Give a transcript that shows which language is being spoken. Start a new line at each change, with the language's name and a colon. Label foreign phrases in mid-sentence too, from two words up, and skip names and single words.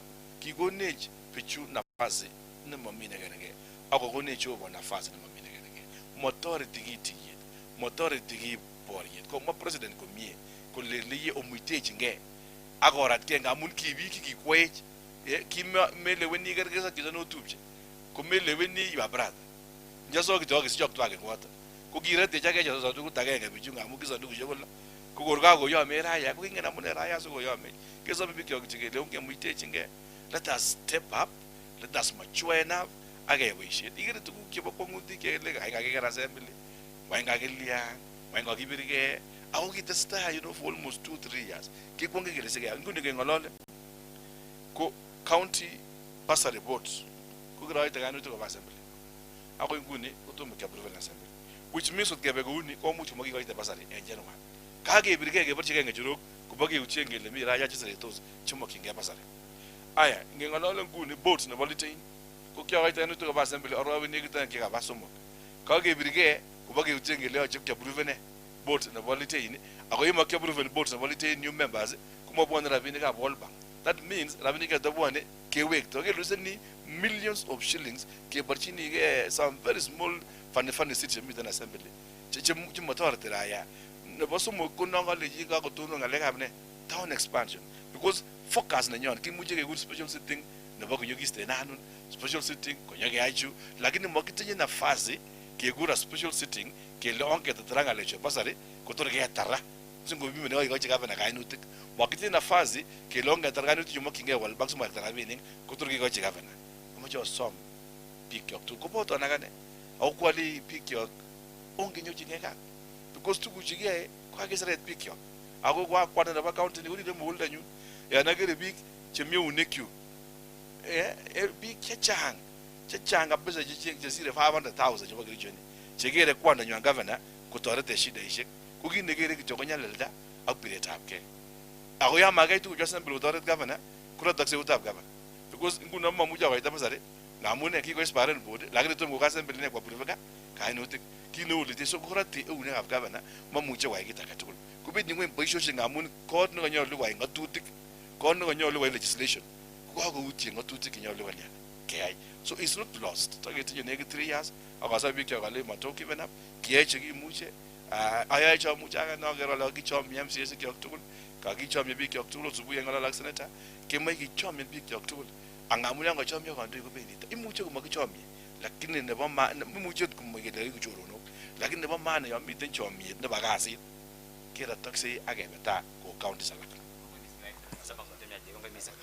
Kalenjin: Kikonech bichu nafasi nemomi nekergei akokonech Jehova nafasi nemomi nekergei. Motoreti kitiyet motoreti ki boriet komwa president komie kole liye omuitechingei akoratgei ngamun kibiik kikikwech kimeleweni kergei ak chito notupche komeleweni
English: your brother
Kalenjin: nyaso kityo kisichok twake ngwata ko kiretech age cheso tukut agenge bichu ngamun kisandukushek kole ko kor kakoyome raya ko kingen amune raya sikoyome kesobe bikyok chekele ongemuitechingei.
English: Let us step up, let us mature enough
Kalenjin: akeyai boisiet. Ikere tuguk chebo kwong'utik kele kakiker assembly wany kakilian wany kakibirgei ako kitestai
English: for almost 2-3 years
Kalenjin: kikwonge kele sikeyai. Nguni keng'olole ko
English: county bursary boards
Kalenjin: ko kiroite kainutik koba assembly akoi nguni kotomo kiapprove assembly,
English: which means
Kalenjin: kebe kouni komuch komakikoite bursary en January. Kakebirgei keborchigei ng'echerok kobokeutien kele mi raya cheseretos chemokyingei bursary. Aya ngeng'olole nguni boards nebo Litein ko kiakoite kainutik koba assembly arowek nekit aeng chekaba somok. Kakebirgei kobokeutien kele yoche kiapprove ne board nebo Litein ako yemokiapprove board nebo Litein new members komabwone rabinikab World Bank.
English: That means
Kalenjin: rabinik chetabwone kewekto keluseni
English: millions of shillings
Kalenjin: keborchinigei
English: some very small funny city
Kalenjin: chemiten assembly chemotoreti raya. Nebo somok ko nong'olechi kakotonon ng'alekab ne
English: town expansion
Kalenjin: because focus nenyon kimuche kekur
English: special sitting
Kalenjin: nebo konyokiisten anun
English: special sitting
Kalenjin: konyokeyai chu lakini mokitinye nafasi kekura
English: special sitting
Kalenjin: kele ongetetera ng'alechu basari kotor ketara singomimi nekoikochi gavana kainutik mokitinye nafasi kele ongetar kainutik chumokyingei World Bank simaketa rabinik kotor kekochi gavana. Amoche osom bikyok tugul koboton akane ako kwali bikyok ongenyorchingei kat because tuguchu kiyoe kokakiseret bikyok ako kwana nebo county ni korire muguldanyun yan akere biik chemi eunekyuk biik chechang kabisa chesire 500,000 chebo Kericho ni chekere kwandanywan gavana kotorete shidaishek ko kit nekere kityo ko nyalilda ak biretab gei ako yan makiyai tuguchu assembly kotoret gavana korotokse eutab gavana because nguno mamuche akoita basari ngamun kikoexpiren board lakini tomo ko assembly ne koapprove kainutik kit neu Litein so korote eunekab gavana mamuche koyai kit age tugul kobetyin ngweny boisiosiek ngamun kot nekonyolu koyai ng'atutik kot nekonyolu koyai legislation kokakoutien ng'atutik chenyolu keyai.
English: So it's not lost.
Kalenjin: Taketinye nekit 3 years akasab bikyok ale mato
English: given up
Kalenjin: kiyai chekimuche ayae chomuche ake noker ale kakichomie MCA sikyok tugul kakichomie bikyok tugul subuhi ng'olol ak senator kemoe kichomie bikyok tugul angamun yan kachomie kandoik kobendi imuche komakichomie lakini nebo imuche komokele kichoronok lakini nebo maana yon miten chomiet nebo kasit keratoksei ak kebe taa ko counties alak.